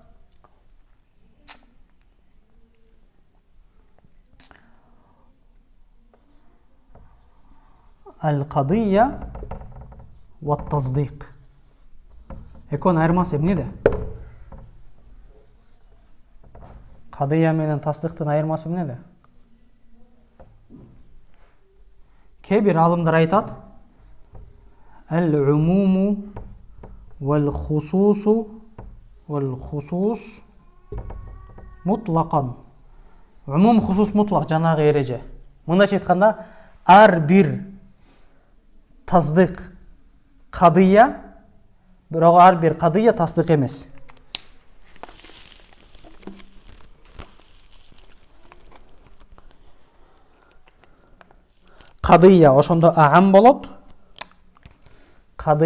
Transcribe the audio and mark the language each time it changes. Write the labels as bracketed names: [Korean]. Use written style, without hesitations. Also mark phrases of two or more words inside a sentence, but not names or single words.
[Arabic] القضية والتصديق. [Kyrgyz] Эконун айырмасы эмнеде? Кадыя менен таздиктын айырмасы эмнеде? Кээ бир алымдар айтат, [Arabic] العموم والخصوص مطلقا. [Kyrgyz] Умум, [Arabic] خصوص مطلق [Kyrgyz] жанагы эреже. Мындайча айтканда, ар бир таздык кадыя, бирок ар бир кадыя таздык эмес. Кадыя ошондо аам болот.